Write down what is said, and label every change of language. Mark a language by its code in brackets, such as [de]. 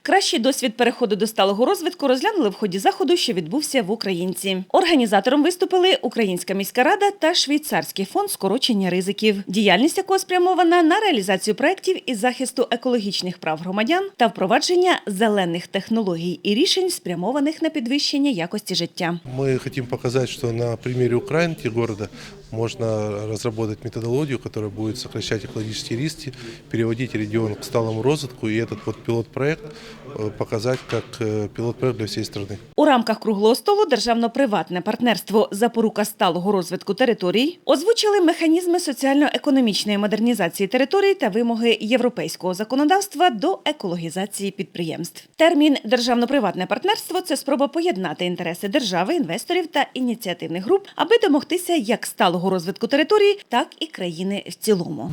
[uk] Кращий досвід переходу до сталого розвитку розглянули в ході заходу, що відбувся в Українці. Організатором виступили Українська міська рада та Швейцарський фонд скорочення ризиків, діяльність якого спрямована на реалізацію проєктів із захисту екологічних прав громадян та впровадження зелених технологій і рішень, спрямованих на підвищення якості життя. [ru] Мы хотим показать, что на примере Украинки города можно разработать методологию, которая будет сокращать экологические риски, переводить регион к [uk] сталому розвитку, [ru] и этот вот пилот-проект показать как пилот-проект для всей страны. [uk] У рамках круглого столу державно-приватне партнерство «Запорука сталого розвитку територій» озвучили механізми соціально-економічної модернізації територій та вимоги європейського законодавства до екологізації підприємств. Термін «державно-приватне партнерство» – це спроба поєднати інтереси держави, інвесторів та ініціативних груп, аби домогтися як сталого розвитку території, так і країни в цілому.